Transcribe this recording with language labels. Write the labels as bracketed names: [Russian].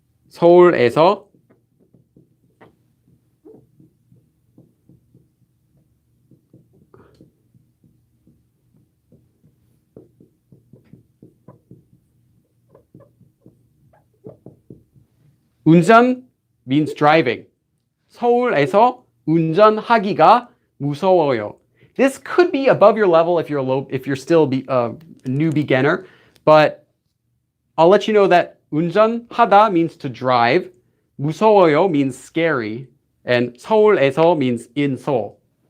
[Korean] 서울에서 운전 [English] means driving. [Korean] 서울에서 운전하기가 무서워요. [English] This could be above your level if you're still a new beginner, but I'll let you know that 운전하다 means to drive, 무서워요 means scary, and 서울에서 means in Seoul.